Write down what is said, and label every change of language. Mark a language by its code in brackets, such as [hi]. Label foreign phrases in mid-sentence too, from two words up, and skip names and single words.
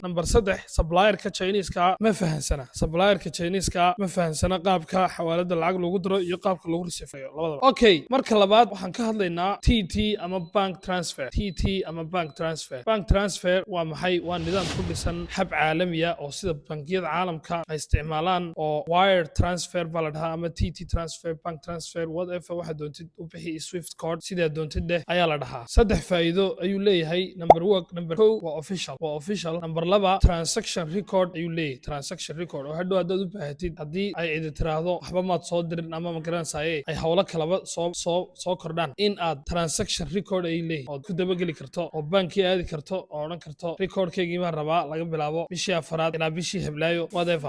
[so] number 3 supplierka Chinese-ka ma fahansana qaabka xawaalada lacag loogu diro iyo qaabka lagu risifayo labadaba. Okay, marka labaad waxaan ka hadlaynaa TT ama [en] bank transfer. Bank transfer [so] waa maxay? waa nidaam ku dhisan hab caalami ah oo sida bangiyada caalamka ay isticmaalaan, oo [en] wire transfer [so] baa la dhahaa, ama [en] TT transfer, bank transfer, whatever [so] waxa doontid u bixi, [en] Swift card [so] sidaa doontid dheh ayaa la dhahaa. 3 faa'iido ayuu leeyahay. number 1 waa official. number 2 [en] transaction record [so] ayuu leeyahay. oo hadhow haddaad u baahatid, haddii ay cidi tiraahdo waxba maad soo dirin ama ma garanaysaye ay howlo kalaba soo kordhaan, in aad [en] transaction record [so] ay leeyahay ood ku dabageli karto oo bankii aadi karto oo odhan karto recordkeygii baan rabaa laga bilaabo bishii 4 ilaa bishii Heblaayo, whatever.